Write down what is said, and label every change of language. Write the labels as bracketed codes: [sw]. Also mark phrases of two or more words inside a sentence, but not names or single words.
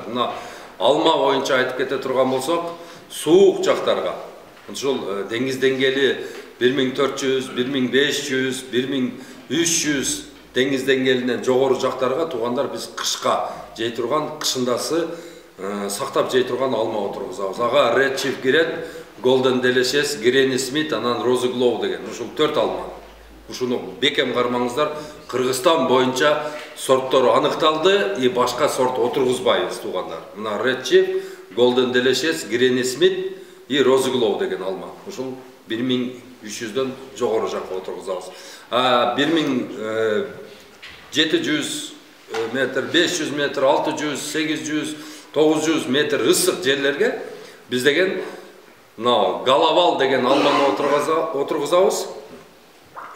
[ky] Мына алма боюнча айтып кете турган болсок, суук жактарга ушул деңиз деңгээли 1400, 1500, 1300 деңиз деңгээлинен жогору жактарга туугандар биз кышка жей турган, кышындасы сактап жей турган алма отургузабыз. Ага Red Chief кирет, Golden Delicious, Granny Smith, анан Rose Glow деген ушул 4 алма. Ушуну бекем кармаңыздар. Кыргызстан боюнча сорттор аныкталды, и башка сорт отургузбайбыз туугандар. Мына Red Chief, Golden Delicious, Granny Smith и Rose Glow деген алма. Ушул 1300дөн жогору жакка отургузабыз. 1700 метр, 500 метр, 600, 800, 900 метр ысык жерлерге биз деген Галавал деген алманы отургузабыз.